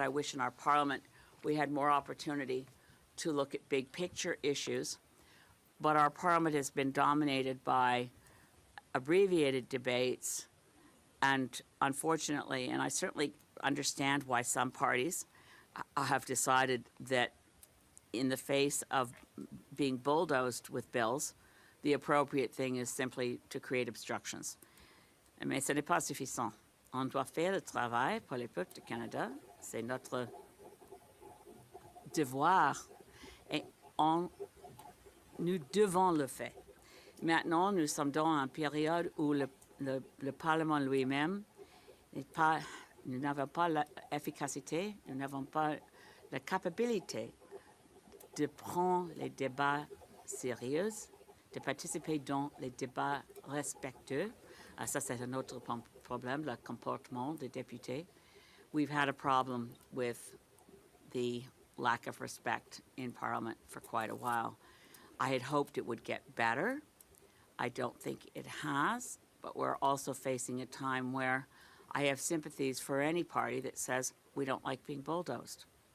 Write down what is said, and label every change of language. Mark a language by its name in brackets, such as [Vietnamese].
[English] I wish in our Parliament we had more opportunity to look at big picture issues, but our Parliament has been dominated by abbreviated debates, and unfortunately, and I certainly understand why some parties have decided that in the face of being bulldozed with bills, the appropriate thing is simply to create obstructions. [French] Mais ce n'est pas suffisant. On doit faire le travail pour le peuple du Canada. C'est notre devoir et nous devons le faire. Maintenant, nous sommes dans une période où le Parlement lui-même n'est pas, nous n'avons pas l'efficacité, nous n'avons pas la capacité de prendre les débats sérieux, de participer dans les débats respectueux. Ça, c'est un autre problème, le comportement des députés. [English] We've had a problem with the lack of respect in Parliament for quite a while. I had hoped it would get better. I don't think it has, but we're also facing a time where I have sympathies for any party that says we don't like being bulldozed.